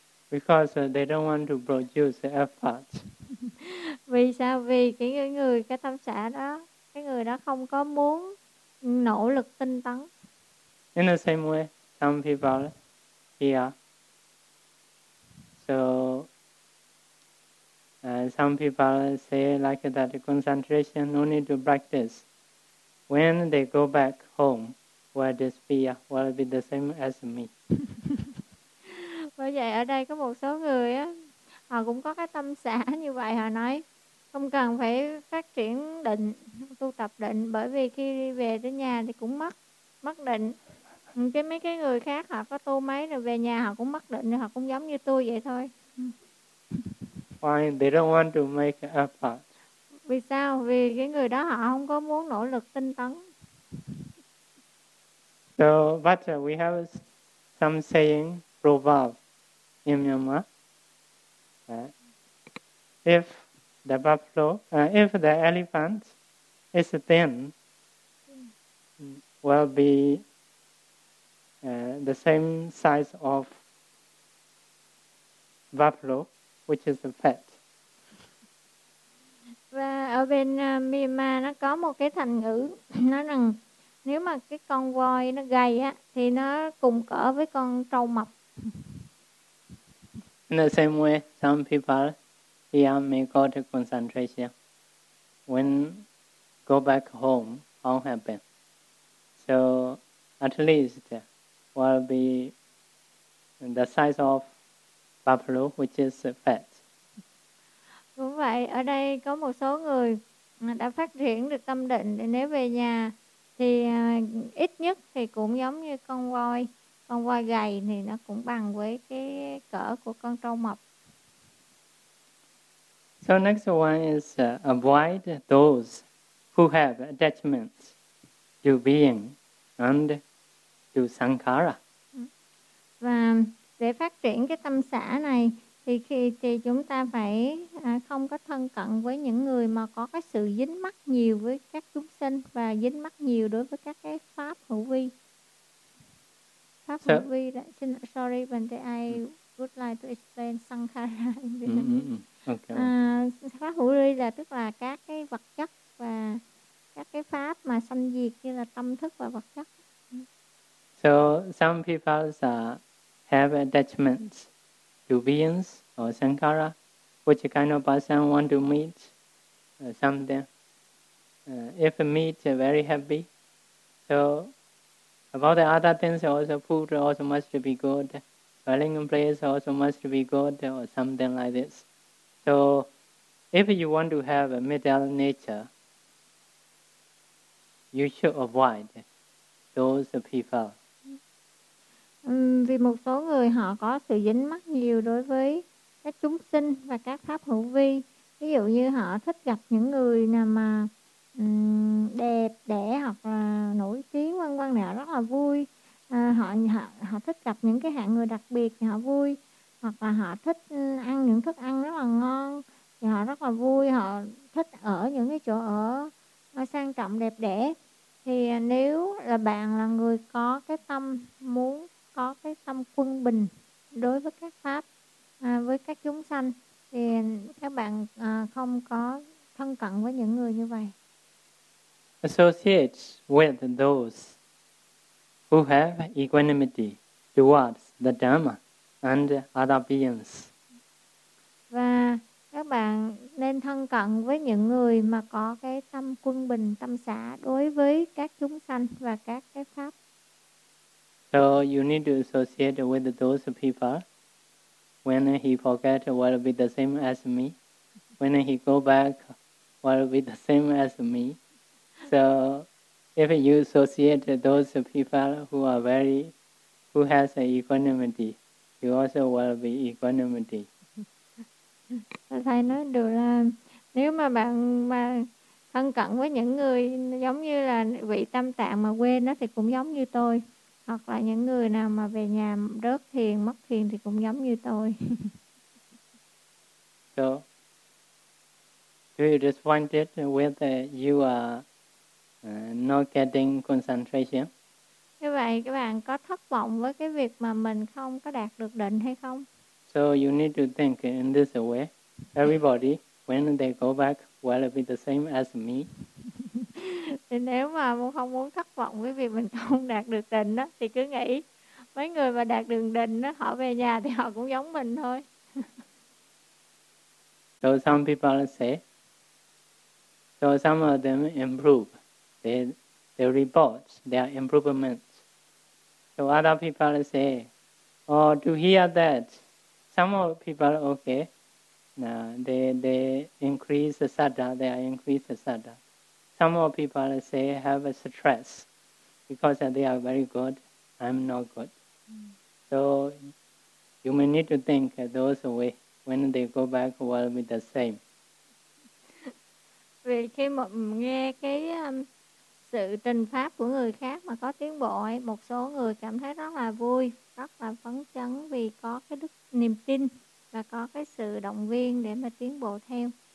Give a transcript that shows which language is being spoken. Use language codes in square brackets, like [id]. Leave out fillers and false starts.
[en] Because they don't want to produce effort. [vi] Vì sao? Vì cái tâm xả đó, cái người đó không có muốn nỗ lực tinh tấn. [en] In the same way, some people here, so some people say like that concentration no need to practice. When they go back home, will this fear will be the same as me? [vi] Bởi vậy ở đây có một số người á, họ cũng có cái tâm xả như vậy. Họ nói không cần phải phát triển định, tu tập định, bởi vì khi đi về tới nhà thì cũng mất định. Cái mấy cái người khác họ có tu mấy rồi về nhà họ cũng mất định, họ cũng giống như tôi vậy thôi. [en] Why they don't want to make effort? [vi] Vì sao? Vì cái người đó họ không có muốn nỗ lực tinh tấn. [en] So, but we have some saying proverb in Myanmar. If the buffalo, if the elephant is thin, will be the same size of buffalo, which is fat. [vi] Và ở bên Myanmar nó có một cái thành ngữ nói rằng nếu mà cái con voi nó gầy á thì nó cùng cỡ với con trâu mập. [en] In the same way, some people here may go to concentration. When go back home, what happen? So at least will be the size of buffalo, which is fat. [vi] Cũng vậy, ở đây có một số người đã phát triển được tâm định để nếu về nhà thì ít nhất thì cũng giống như con voi gầy thì nó cũng bằng với cái cỡ của con trâu mập. [en] So next one is avoid those who have attachments to being and to sankhara. [vi] Và để phát triển cái tâm xả này thì khi chúng ta phải không có thân cận với những người mà có cái sự dính mắc nhiều với các chúng sinh và dính mắc nhiều đối với các cái pháp hữu vi. Pháp hữu vi đã, [en] sorry, but I would like to explain sankhara. Okay. [vi] Pháp hữu vi là tức là các cái vật chất và các cái pháp mà sanh diệt như là tâm thức và vật chất. [en] So some people have attachments to beings or sankhara, which kind of person want to meet something. If meet, very happy. So about the other things also, food also must be good. Dwelling place also must be good or something like this. So if you want to have a middle nature, you should avoid those people. [vi] Vì một số người họ có sự dính mắc nhiều đối với các chúng sinh và các pháp hữu vi. Ví dụ như họ thích gặp những người nào mà đẹp đẽ hoặc là nổi tiếng vân vân nào rất là vui. Họ thích gặp những cái hạng người đặc biệt thì họ vui. Hoặc là họ thích ăn những thức ăn rất là ngon thì họ rất là vui. Họ thích ở những cái chỗ ở sang trọng đẹp đẽ. Thì nếu là bạn là người có cái tâm muốn có cái tâm quân bình đối với các pháp, với các chúng sanh thì các bạn không có thân cận với những người như vậy. [en] Associate with those who have equanimity towards the Dharma and other beings. [vi] Và các bạn nên thân cận với những người mà có cái tâm quân bình, tâm xả đối với các chúng sanh và các cái pháp. [en] So you need to associate with those people. When he forget, will be the same as me. When he go back, will be the same as me. So if you associate those people who are very, who has equanimity, you also will be equanimity. [vi] Thầy nói được là nếu mà bạn mà thân cận với những người giống như là vị tâm tạng mà quên nó thì cũng giống như tôi. Hoặc là những người nào mà về nhà rớt thiền, mất thiền thì cũng giống như tôi. [en] So, do you disappoint it with you are not getting concentration? [vi] Như vậy, các bạn có thất vọng với cái việc mà mình không có đạt được định hay không? [en] So, you need to think in this way. Everybody, when they go back, will be the same as me. [vi] Thì nếu mà không muốn thất vọng với việc mình không đạt được định đó thì cứ nghĩ mấy người mà đạt được định đó họ về nhà thì họ cũng giống mình thôi. [en] So some people say, so some of them improve, they report their improvements. So other people say, oh, to hear that, some of people okay, they increase the sadha, they increase the sadha. Some of people say have a stress because they are very good, I'm not good. So you may need to think those way when they go back will be the same. [vi] Vì khi mà nghe cái sự trình pháp của người khác mà có tiến bộ, một số người cảm thấy rất là vui, rất là phấn chấn vì có cái đức niềm tin và có cái sự động viên để mà tiến bộ theo.